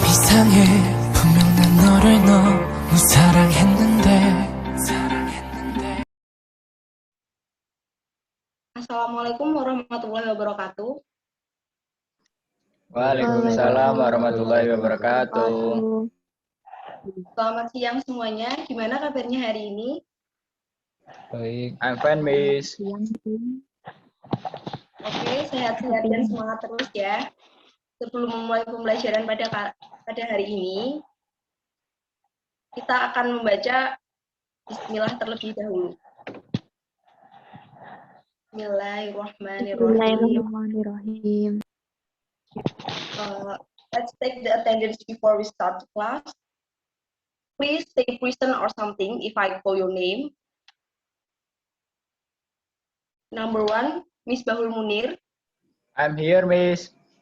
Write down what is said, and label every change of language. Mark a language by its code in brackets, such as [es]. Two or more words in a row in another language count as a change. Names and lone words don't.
[ko] 세상에 분명 난 너를 너무 사랑했는데. [ar] السلام عليكم ورحمة الله وبركاته. وعليكم السلام ورحمة الله وبركاته. [id] Selamat siang semuanya. Gimana kabarnya hari ini? Baik, [en] I'm fine, Miss. [id] Oke, sehat-sehat dan semangat terus ya. Sebelum memulai pembelajaran pada hari ini, kita akan membaca Bismillah terlebih dahulu. [ar] بسم الله الرحمن الرحيم. [en] Let's take the attendance before we start the class. Please stay present or something if I call your name. Number 1, Miss Bahul Munir. I'm here, Miss.